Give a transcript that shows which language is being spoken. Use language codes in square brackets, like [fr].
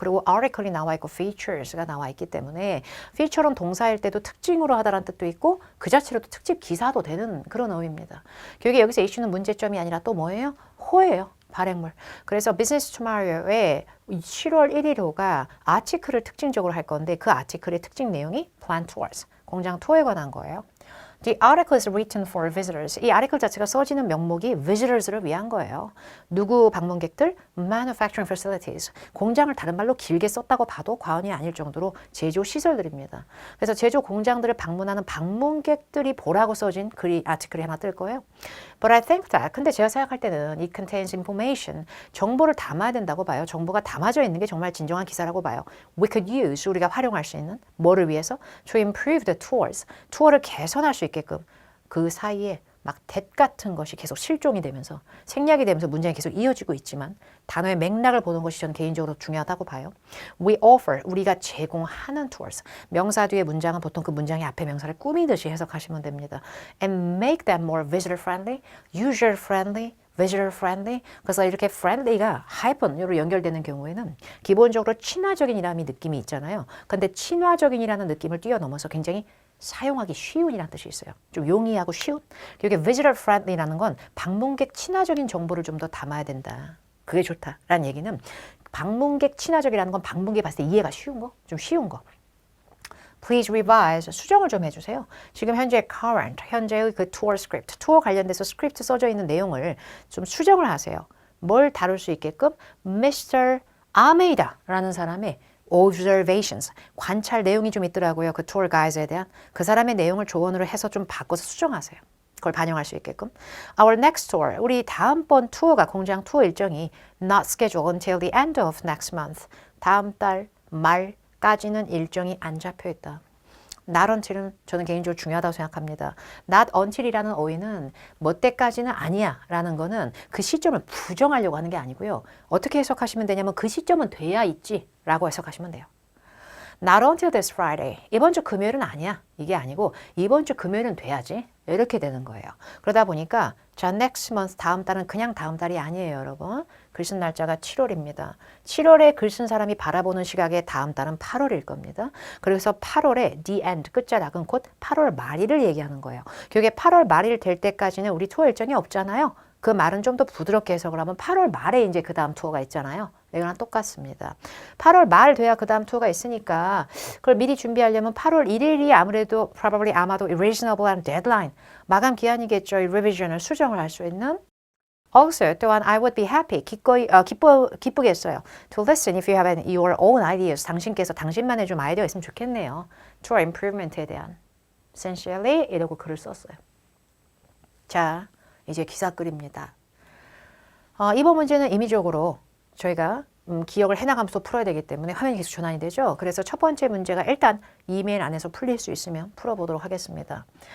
[ko] 그리고 article이 나와 있고 features가 나와 있기 때문에 feature는 동사일 때도 특징으로 하다라는 뜻도 있고 그 자체로도 특집 기사도 되는 그런 어휘입니다. 교육에 여기서 이슈는 문제점이 아니라 또 뭐예요? 호예요. 발행물. 그래서 비즈니스 투마로의 7월 1일 호가 아티클을 특징적으로 할 건데 그 아티클의 특징 내용이 plant tours, 공장 투어에 관한 거예요. [en] The article is written for visitors. [ko] 이 아티클 자체가 써지는 명목이 visitors를 위한 거예요. 누구 방문객들? [en] Manufacturing facilities. [ko] 공장을 다른 말로 길게 썼다고 봐도 과언이 아닐 정도로 제조 시설들입니다. 그래서 제조 공장들을 방문하는 방문객들이 보라고 써진 글이 아티클이 하나 뜰 거예요. [en] But I think that. [ko] 근데 제가 생각할 때는 [en] it contains information. [ko] 정보를 담아야 된다고 봐요. 정보가 담아져 있는 게 정말 진정한 기사라고 봐요. [en] We could use. [ko] 우리가 활용할 수 있는. 뭐를 위해서? [en] To improve the tours. [ko] 투어를 개선할 수 있게끔. 그 사이에 막 that 같은 것이 계속 실종이 되면서 생략이 되면서 문장이 계속 이어지고 있지만 단어의 맥락을 보는 것이 저는 개인적으로 중요하다고 봐요. [en] We offer, [ko] 우리가 제공하는 [en] tours. [ko] 명사 뒤에 문장은 보통 그 문장의 앞에 명사를 꾸미듯이 해석하시면 됩니다. [en] And make them more visitor friendly, user friendly, visitor friendly. [ko] 그래서 이렇게 friendly가 hyphen으로 연결되는 경우에는 기본적으로 친화적인이라는 느낌이 있잖아요. 근데 친화적인이라는 느낌을 뛰어넘어서 굉장히 사용하기 쉬운이라는 뜻이 있어요. 좀 용이하고 쉬운. 이게 visitor friendly라는 건 방문객 친화적인 정보를 좀 더 담아야 된다. 그게 좋다라는 얘기는 방문객 친화적이라는 건 방문객 봤을 때 이해가 쉬운 거, 좀 쉬운 거. [en] Please revise. [ko] 수정을 좀 해주세요. 지금 현재 current, 현재의 그 tour script, 투어 관련돼서 스크립트 써져 있는 내용을 좀 수정을 하세요. 뭘 다룰 수 있게끔 Mr. Almeida라는 사람의 observations, 관찰 내용이 좀 있더라고요. 그 tour guide에 대한 그 사람의 내용을 조언으로 해서 좀 바꿔서 수정하세요. 그걸 반영할 수 있게끔. [en] Our next tour, [ko] 우리 다음번 투어가 공장 투어 일정이 [en] not scheduled until the end of next month. [ko] 다음 달 말까지는 일정이 안 잡혀 있다. Not until은 저는 개인적으로 중요하다고 생각합니다. Not until이라는 어휘는 뭐 때까지는 아니야 라는 거는 그 시점을 부정하려고 하는 게 아니고요. 어떻게 해석하시면 되냐면 그 시점은 돼야 있지 라고 해석하시면 돼요. [en] Not until this Friday. [ko] 이번 주 금요일은 아니야. 이게 아니고 이번 주 금요일은 돼야지. 이렇게 되는 거예요. 그러다 보니까 자, next month 다음 달은 그냥 다음 달이 아니에요, 여러분. 글 쓴 날짜가 7월입니다. 7월에 글 쓴 사람이 바라보는 시각에 다음 달은 8월일 겁니다. 그래서 8월에 the end, 끝자락은 곧 8월 말일을 얘기하는 거예요. 그게 8월 말일 될 때까지는 우리 투어 일정이 없잖아요. 그 말은 좀 더 부드럽게 해석을 하면 8월 말에 이제 그 다음 투어가 있잖아요. 이거랑 똑같습니다. 8월 말 돼야 그 다음 투어가 있으니까 그걸 미리 준비하려면 8월 1일이 아무래도 probably 아마도 reasonable한 deadline, 마감 기한이겠죠. 이 revision을 수정을 할 수 있는. [en] Also, [ko] 또한 [en] I would be happy, [ko] 기쁘겠어요. [en] To listen if you have your own ideas. [ko] 당신께서 당신만의 좀 아이디어가 있으면 좋겠네요. [en] To our improvement에 대한. [ko] sincerely 이러고 글을 썼어요. 자, 이제 기사글입니다. 이번 문제는 임의적으로 저희가 기억을 해나가면서 풀어야 되기 때문에 화면이 계속 전환이 되죠. 그래서 첫 번째 문제가 일단 이메일 안에서 풀릴 수 있으면 풀어보도록 하겠습니다.